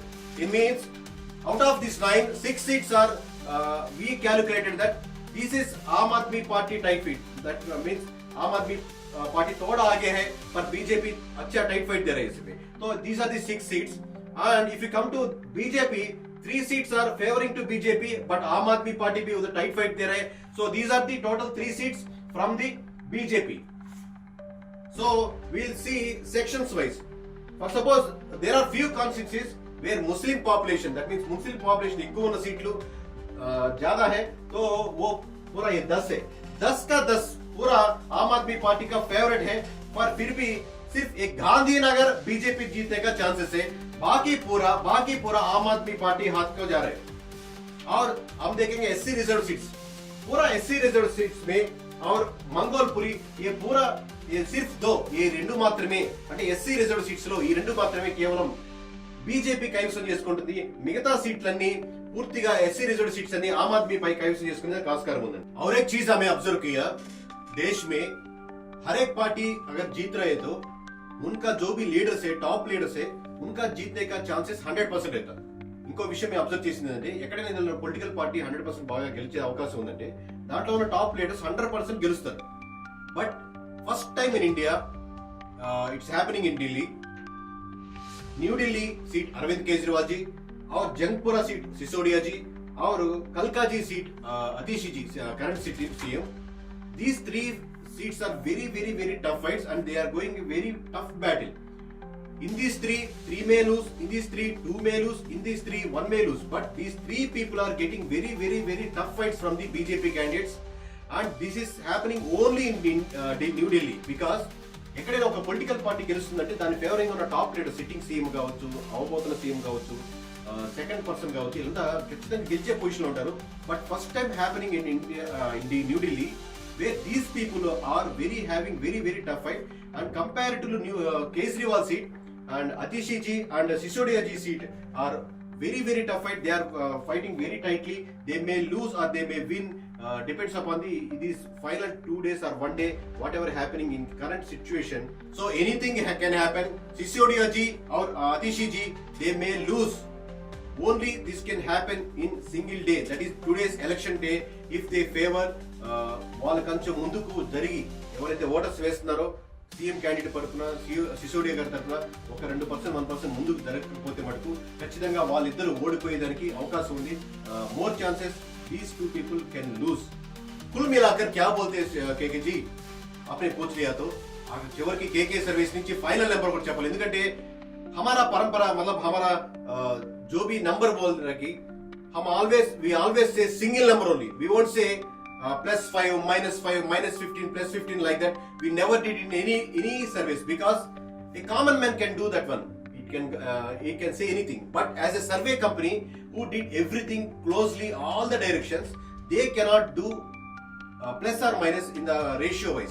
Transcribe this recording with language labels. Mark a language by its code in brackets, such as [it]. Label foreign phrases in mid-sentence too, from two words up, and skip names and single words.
[en] It means out of these 9, 6 seats are we calculated that this is Aam Aadmi Party tight fight. That means [hi] Aam Aadmi Party थोड़ा आगे है, पर BJP अच्छा [en] tight fight [hi] दे रहे हैं इसमें. [en] तो these are the 6 seats. And if you come to BJP, 3 seats are favoring to BJP, but Aam Aadmi Party [hi] भी उधर [en] tight fight [hi] दे रहे हैं. [en] So these are the total 3 seats from the BJP. So we'll see sections wise. For suppose there are few constituencies where Muslim population, that means Muslim population [te] ఎక్కువ ఉన్న సీట్లు [hi] ज्यादा है, तो वो पूरा ये 10 है. 10 का 10 पूरा आम आदमी पार्टी का फेवरेट है, पर फिर भी सिर्फ एक गांधीनगर बीजेपी जीतने का चांसेस है. बाकी पूरा आम आदमी पार्टी हाथ को जा रहे हैं. और हम देखेंगे [en] SC reserve seats, [hi] पूरा [en] SC reserve seats [hi] में और मंगोलपुरी ये सिर्फ 2, ये [te] రెండు మాత్రమే, అంటే ఎస్సీ రిజర్వ్ సీట్స్ లో ఈ రెండు మాత్రమే కేవలం బీజేపీ కైవసం చేసుకుంటుంది. మిగతా సీట్లన్నీ పూర్తిగా ఎస్సీ [en] reserve seats [te] అన్ని ఆమ్ ఆద్మీ పై కైవసం చేసుకునే ఆస్కారం ఉంది. [hi] और एक चीज हमें ऑब्जर्व किया, देश में हर एक पार्टी अगर जीत रहे तो उनका जो भी लीडर्स है, [en] top leaders [hi] है, उनका जीतने का चांसेस 100% रहता. [te] ఇంకో విషయం మేము అబ్జర్వ్ చేసింది ఏంటంటే, ఎక్కడైనా పొలిటికల్ పార్టీ 100% బాగా గెలిచే అవకాశం ఉందంటే దాంట్లో ఉన్న [en] top leaders [te] 100% గెలుస్తారు. [en] But first time in India it's happening in Delhi. [hi] न्यू दिल्ली सीट अरविंद केजरीवाल जी, और जंगपुरा सीट सिसोदिया जी, और कलकाजी सीट अतिशी जी, [en] current city CM. These 3 seats are very tough fights, and they are going a very tough battle. In these 3 may lose. In these 3, 2 may lose. In these 3, 1 may lose. But these 3 people are getting very tough fights from the BJP candidates, and this is happening only in New Delhi, because [te] ఎక్కడైనా ఒక పొలిటికల్ పార్టీ గెలుస్తుందంటే దాని ఫేవరింగ్ ఉన్న టాప్ లీడర్, సిట్టింగ్ సీఎం కావచ్చు, అవబోతున్న సీఎం కావచ్చు, సెకండ్ పర్సన్ కావచ్చు, ఇలా ఖచ్చితంగా గెలిచే పొజిషన్ లో ఉంటారు. [en] But first time happening in India, in the New Delhi, where these people are having very tough fight, and compared to Kejriwal seat and Atishi ji and Sisodia ji seat are very tough fight. They are fighting very tightly. They may lose or they may win, depends upon these final 2 days or 1 day, whatever happening in current situation. So anything can happen. Sisodia ji or Atishi ji, they may lose. Only this can happen in single day, that is today's election day. If they favor [te] వాళ్ళ కొంచెం ముందుకు జరిగి ఎవరైతే ఓటర్స్ వేస్తున్నారో సీఎం క్యాండిడేట్ తరఫున, సిసోడియా గారి తరఫున ఒక 2%, 1% ముందుకు జరగకపోతే మటుకు ఖచ్చితంగా వాళ్ళిద్దరూ ఓడిపోయేదానికి అవకాశం ఉంది. [en] more chances these 2 people can lose. [hi] कुल मिलाकर क्या बोलते हैं केके जी, आपने पूछ लिया तो [te] చివరికి కేకే సర్వీస్ నుంచి ఫైనల్ నెంబర్ కూడా చెప్పాలి. [hi] ఎందుకంటే हमारा परंपरा, मतलब हमारा जो भी नंबर बोल रखी, हम [en] we always say single number only. We won't say +5, -5, -15, +15 like that. We never did in any service, because a common man can do that one. He can say anything. But as a survey company who did everything closely, all the directions, they cannot do plus or minus in the ratio wise.